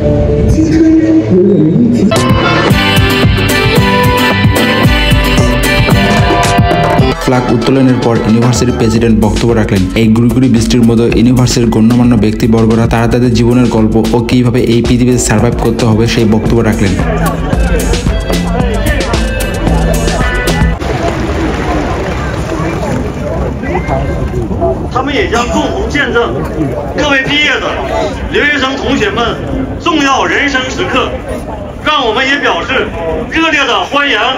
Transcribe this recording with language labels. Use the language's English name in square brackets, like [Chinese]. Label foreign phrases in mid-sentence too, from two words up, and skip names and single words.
[Bangla] ফ্ল্যাগ উত্তোলনের পর [English] universityর president [Bangla] বক্তব্য রাখলেন। এই গুড়ি বৃষ্টির মতো ইউনিভার্সিটির গণ্যমান্য ব্যক্তিবর্গরা তারা তাদের জীবনের গল্প ও কিভাবে এই পৃথিবীতে সার্ভাইভ করতে হবে সেই বক্তব্য রাখলেন। [Chinese] 他们也将共同见证各位毕业的留学生同学们重要人生时刻，让我们也表示热烈的欢迎。